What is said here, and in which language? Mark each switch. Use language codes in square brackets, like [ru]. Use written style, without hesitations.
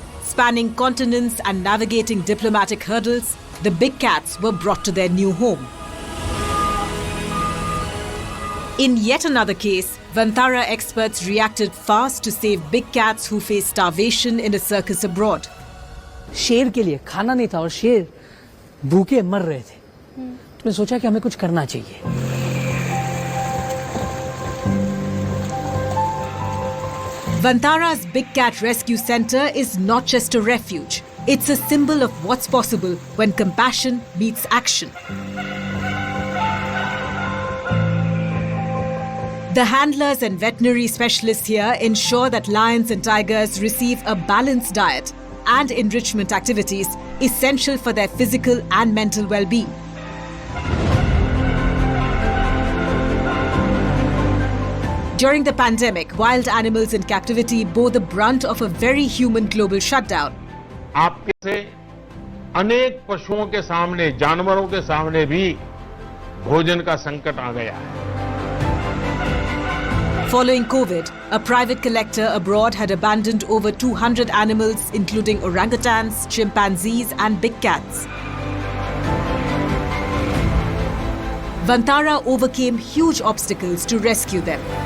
[en] Spanning continents and navigating diplomatic hurdles, the big cats were brought to their new home. In yet another case, VANTARA experts reacted fast to save big cats who faced starvation in a circus abroad. [hi] शेर के लिए खाना नहीं था और शेर भूखे मर रहे थे, तो मैं सोचा कि हमें कुछ करना चाहिए। [en] VANTARA's Big Cat Rescue Center is not just a refuge. It's a symbol of what's possible when compassion meets action. The handlers and veterinary specialists here ensure that lions and tigers receive a balanced diet and enrichment activities essential for their physical and mental well-being. During the pandemic, wild animals in captivity bore the brunt of a very human global shutdown. [hi] आपके से अनेक पशुओं के सामने, जानवरों के सामने भी भोजन का संकट आ गया है। [en] Following COVID, a private collector abroad had abandoned over 200 animals, including orangutans, chimpanzees, and big cats. VANTARA overcame huge obstacles to rescue them.